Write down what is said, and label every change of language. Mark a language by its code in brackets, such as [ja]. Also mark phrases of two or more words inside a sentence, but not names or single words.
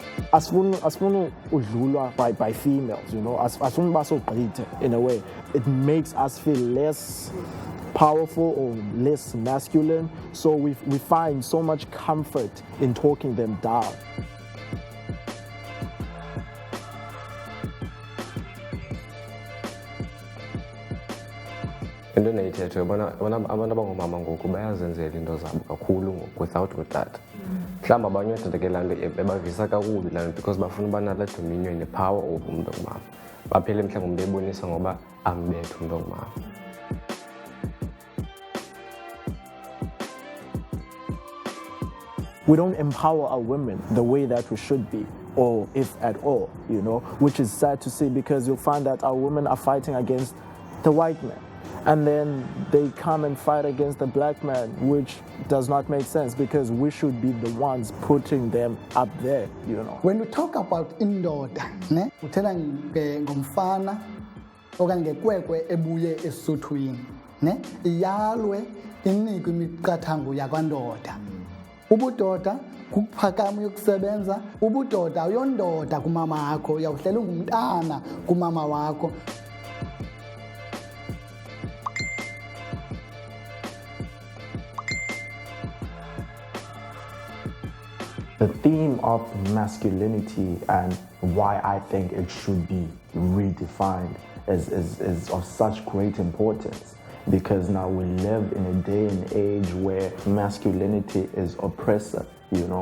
[xh] asifuna udlulwa [en] by females, you know, [xh] asifuna basogqithe [en] in a way. It makes us feel less powerful or less masculine, so we find so much comfort in talking them down. [xh] Into endiyithethe abantu abangomama ngoku bayazenzela into zabo kakhulu ngoku without utata. Mhlawumbi abanye ootata ke laa nto ebavisa kakubi laa nto because bafuna uba nalaa [en] dominion nepower over [xh] umntu ongumama. Baphele mhlawumbi bebonisa ngoba ambethe umntu ongumama. [en] We don't empower our women the way that we should be, or if at all, you know, which is sad to see because you'll find that our women are fighting against the white man. And then they come and fight against the black man, which does not make sense because we should be the ones putting them up there, you know. When you talk about [xh] indoda, ne, uthela ngomfana okanye ngekwekwe ebuye esuthwini, ne, iyalwe inikwe imiqathango yakwandoda. Ubudoda kukuphakama uyokusebenza, ubudoda uyondoda kumama wakho, uyawuhlela ungumntana kumama wakho. [en] The theme of masculinity and why I think it should be redefined is of such great importance because now we live in a day and age where masculinity is oppressive, you know.